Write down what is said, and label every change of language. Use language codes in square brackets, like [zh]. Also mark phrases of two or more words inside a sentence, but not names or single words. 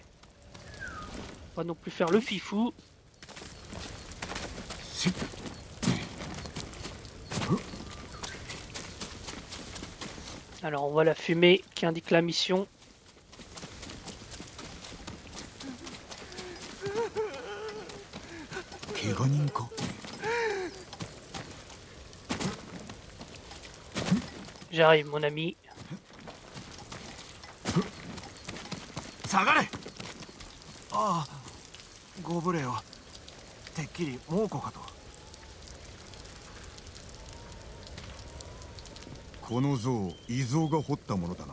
[fr] On va non plus faire le fifou. Alors on voit la fumée qui indique la mission. J'arrive mon ami. [ja] 下がれ。ああ、ご無礼を。てっきり猛虎かと。この像、異蔵が掘ったものだな。